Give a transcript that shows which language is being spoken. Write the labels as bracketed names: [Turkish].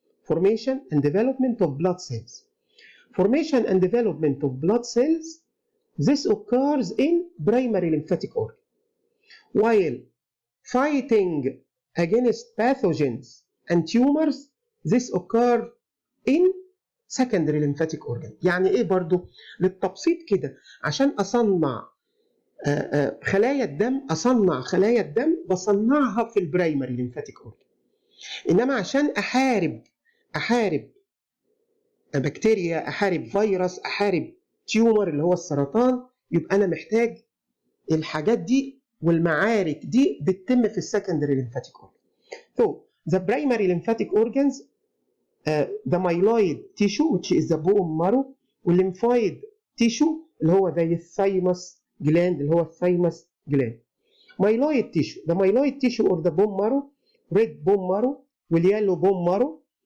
[English] Formation and development of blood cells. Formation and development of blood cells, this occurs in primary lymphatic organ. While fighting against pathogens and tumors, this occurs in secondary lymphatic organ. [Arabic] يعني ايه برضو؟ للتبسيط كده، عشان اصنع خلايا الدم بصنعها في البرايمري ليمفاتيك اورجن. انما عشان احارب بكتيريا، احارب فيروس، احارب تيومر اللي هو السرطان، يبقى انا محتاج الحاجات دي، والمعارك دي بتتم في السكندري ليمفاتيك اورجن. [English] So the primary lymphatic organs, the myeloid tissue which is the bone marrow، والlymphoid tissue [Arabic] اللي هو زي الثايمس [English] gland [Arabic] اللي هو الثايمس [English] gland. Myeloid tissue, the myeloid tissue or the bone marrow, red bone marrow واليالو bone marrow.